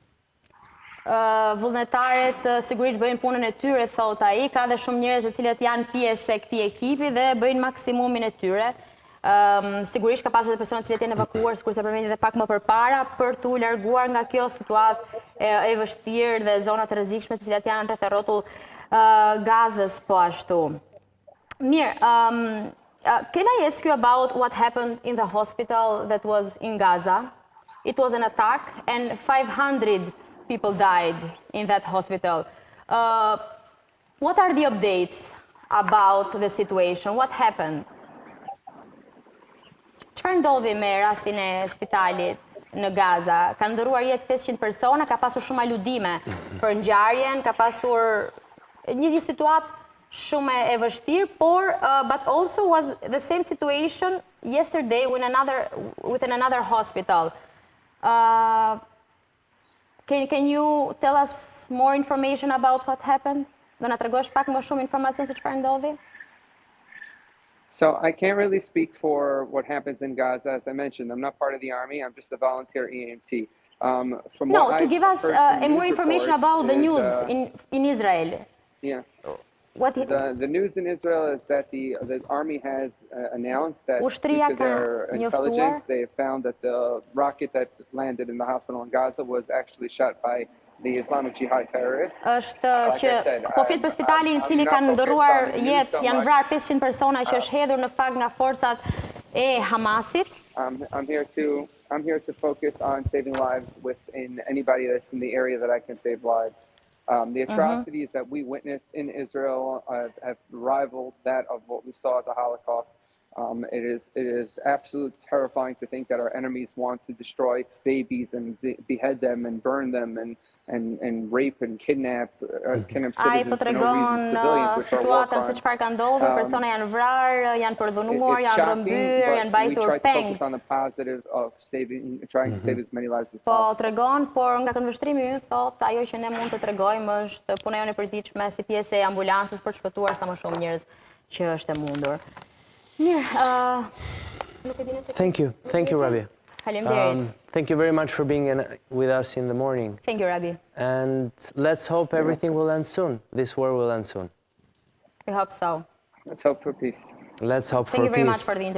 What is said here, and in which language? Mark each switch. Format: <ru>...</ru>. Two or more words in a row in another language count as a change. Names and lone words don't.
<sq>Vullnetarët sigurisht bëjnë punën e tyre, thot ai, ka dhe shumë njerëz të cilët janë pjesë e këtij ekipi dhe bëjnë maksimumin e tyre. Sigurisht ka pasur edhe persona të cilët janë evakuuar, sikur se përmendni edhe pak më përpara, për t'u larguar nga kjo situatë e vështirë dhe zona të rrezikshme të cilat janë rreth rrotull Gazës po ashtu. Mirë,</sq> <en>Can I ask you about what happened in the hospital that was in Gaza? It was an attack and 500 people died in that hospital. What are the updates about the situation? What happened?</en> <sq>Çfarë ndodhi me rastin e spitalit në Gaza? Ka ndëruar jetë 500 persona, ka pasur shumë aludime për ngjarjen, ka pasur një situatë shumë e vështirë, por</sq> <en>but also was the same situation yesterday within another hospital. Can you tell us more information about what happened?</en> <sq>Do na tregosh pak më shumë informacion se çfarë ndodhi?</sq> <en>So I can't really speak for what happens in Gaza. As I mentioned, I'm not part of the army. I'm just a volunteer EMT. To give us more information about the news in Israel. Yeah. The news in Israel is that the army has announced that due to their intelligence, they found that the rocket that landed in the hospital in Gaza was actually shot by the Islamic Jihad terrorists.</en> <sq>Është që po flet për spitalin i cili kanë ndërruar jetë, janë vrarë 500 persona që është hedhur në fakt nga forcat e Hamasit.</sq> <en>I'm here to focus on saving lives within anybody that's in the area that I can save lives. The atrocities that we witnessed in Israel have rivaled that of what we saw at the Holocaust. It is absolutely terrifying to think that our enemies want to destroy babies and behead them and burn them and rape and kidnap civilians for no reason. Civilians, which are war crimes.</en> <sq>Se çfarë ka ndodhur, persona janë vrarë, janë përdhunuar, janë rrëmbyer, janë mbajtur peng.</sq> <en>Focus on the positive of trying to save as many lives as possible.</en> <sq>Po tregon, por nga këndvështrimi ynë thotë ajo që ne mund të tregojmë është puna jonë e përditshme si pjesë e ambulancës për të shpëtuar sa më shumë njerëz që është e mundur.</sq> <en>Thank you, Rabbi. Thank you very much for being with us in the morning. Thank you, Rabbi. And let's hope everything will end soon. This war will end soon. We hope so. Let's hope for peace. Let's hope for peace. Thank you very much for the interview.</en>